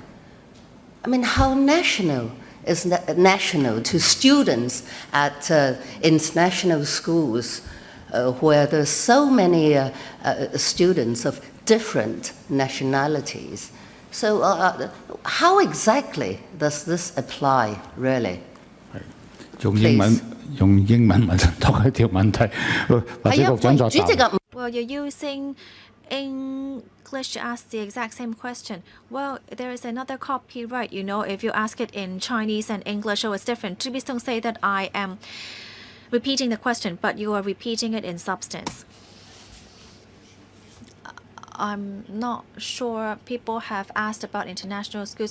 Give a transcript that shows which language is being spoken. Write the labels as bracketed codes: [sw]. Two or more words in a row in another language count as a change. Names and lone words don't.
[en] I mean, how national is national to students at international schools where there's so many students of different nationalities? So how exactly does this apply, really? [yue] 用英文問多一條問題，或者局長作答。 [en] Well, you're using English to ask the exact same question. Well, there is another copyright, if you ask it in Chinese and English, so it's different. Please don't say that I am repeating the question, but you are repeating it in substance. I'm not sure people have asked about international schools.